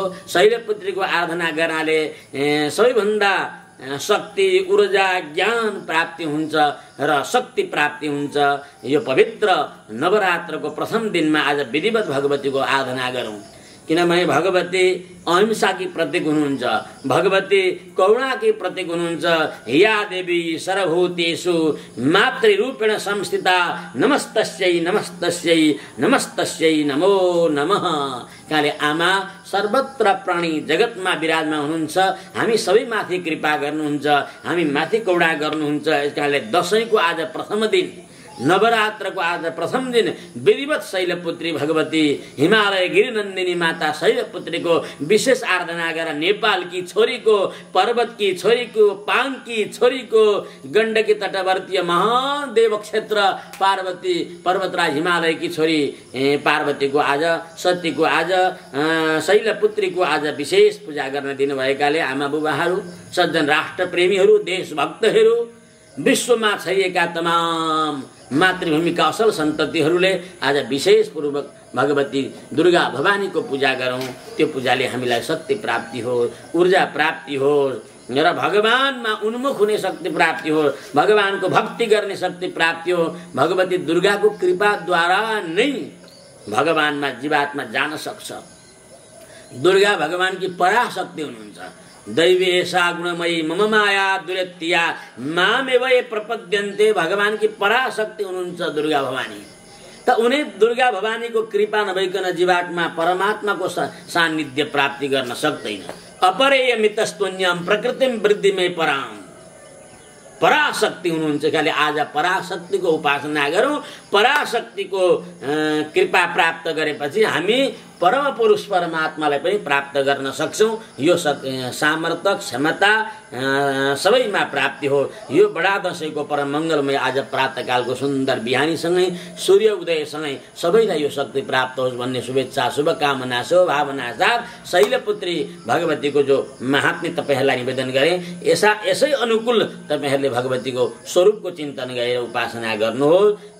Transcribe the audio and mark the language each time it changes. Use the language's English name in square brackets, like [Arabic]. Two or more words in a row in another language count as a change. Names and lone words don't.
[Nepali] शैलपुत्रीको आराधना गर्नाले सबैभन्दा शक्ति, ऊर्जा, ज्ञान प्राप्ति हुन्छ र शक्ति प्राप्ति हुन्छ। यो पवित्र नवरात्रको प्रथम दिनमा आज विधिवत भगवतीको आराधना गरौँ, किनभने भगवती अहिंसाकी प्रतीक हुनुहुन्छ, भगवती करुणाकी प्रतीक हुनुहुन्छ। [Sanskrit] या देवी सर्वभूतेषु मातृरूपेण संस्थिता नमस्तस्यै नमस्तस्यै नमस्तस्यै नमो नमः। [Nepali] काले आमा सर्वत्र प्राणी जगतमा विराजमान हुनुहुन्छ, हामी सबै माथि कृपा गर्नुहुन्छ, हामी माथि करुणा गर्नुहुन्छ। यसकारणले दशैंको आज प्रथम दिन, नवरात्रको आज प्रथम दिन विधिवत शैलपुत्री भगवती हिमालय गिरिनन्दिनी माता शैलपुत्रीको विशेष आराधना गरेर नेपालकी छोरीको, पर्वतकी छोरीको, पाङकी छोरीको, गण्डकी तटवर्तीय महान देव क्षेत्र पार्वती पर्वतराज हिमालयकी छोरी पार्वतीको आज, सतीको आज, शैलपुत्रीको आज विशेष पूजा गर्न दिनुभएकाले आमा बुबाहरू, सज्जन राष्ट्रप्रेमीहरू, देशभक्तहरू, विश्वमा छरिएका तमाम मातृभूमिका असल सन्ततिहरूले आज विशेष पूर्वक भगवती दुर्गा भवानीको पूजा गरौँ। त्यो पूजाले हामीलाई शक्ति प्राप्ति हो, ऊर्जा प्राप्ति हो र भगवानमा उन्मुख हुने शक्ति प्राप्ति हो, भगवानको भक्ति गर्ने शक्ति प्राप्ति हो। भगवती दुर्गाको कृपाद्वारा नै भगवानमा जीवात्मा जान सक्छ। दुर्गा भगवानकी पराशक्ति हुनुहुन्छ। [Sanskrit] दैवी एषा गुणमयी मम माया दुरत्या मामेव ये प्रपद्यन्ते। [Nepali] भगवान की पराशक्ति हुनुहुन्छ दुर्गा भवानी। त उनी दुर्गा भवानीको कृपा नभइकन जीवात्मा परमात्माको सान्निध्य प्राप्ति गर्न सक्दैन। [Sanskrit] अपरेय मितस्तुन्यम प्रकृतिम वृद्धिमय पराम। [Nepali] पराशक्ति हुनुहुन्छ। खाली आज पराशक्तिको उपासना गरौँ। पराशक्तिको कृपा प्राप्त गरेपछि हामी परम पुरुष परमात्मालाई पनि प्राप्त गर्न सक्छौं। यो सामर्थ्य, क्षमता सबैमा प्राप्ति हो। यो बडा दशैंको परम मंगलमय आज प्रातःकालको सुन्दर बिहानीसँगै सूर्य उदयसँगै सबैलाई यो शक्ति प्राप्त होस् भन्ने शुभेच्छा, शुभकामना, शुभभावना साथ शैलपुत्री भगवतीको जो महात्म्य तपाईहरुलाई निवेदन गरे, यसै अनुकूल तपाईहरुले भगवतीको स्वरूपको चिन्तन गरेर उपासना गर्नुहोस्।